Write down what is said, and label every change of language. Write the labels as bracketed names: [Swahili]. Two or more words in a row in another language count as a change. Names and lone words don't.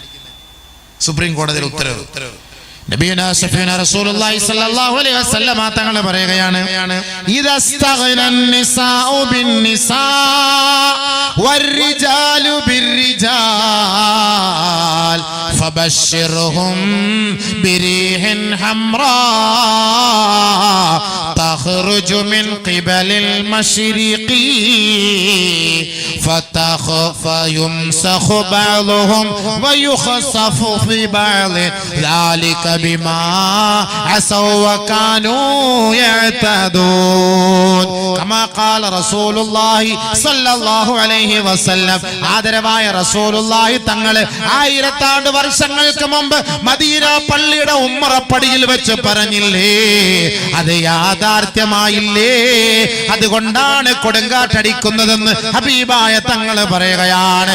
[Malayalam] സുപ്രീം കോടതിയുടെ ഉത്തരവ്. [Arabic] نبينا شفيعنا رسول الله صلى الله عليه وسلم [Malayalam] തങ്ങൾ പറയുകയാണ്, [Arabic] إذا استغنى النساء بالنساء والرجال بالرجال فبشرهم بريح حمراء تخرج من قبل المشرق فيمسخ بعضهم ويخسف في بعض ذلك بما عصوا وكانوا يعتدون كما قال رسول الله صلى الله عليه وسلم. [Malayalam] ആദരവായ റസൂലുള്ളാഹി തങ്ങൾ 1000 വർഷങ്ങൾക്ക് മുമ്പ് മദീന പള്ളിയുടെ ഉമ്മറപ്പടിയിൽ വെച്ച് പറഞ്ഞില്ലേ, അത് യാഥാർത്ഥ്യമായില്ലേ? അതുകൊണ്ടാണ് കൊടുങ്കാറ്റടിക്കുന്നതെന്ന് ഹബീബായ തങ്ങൾ പറയുകയാണ്.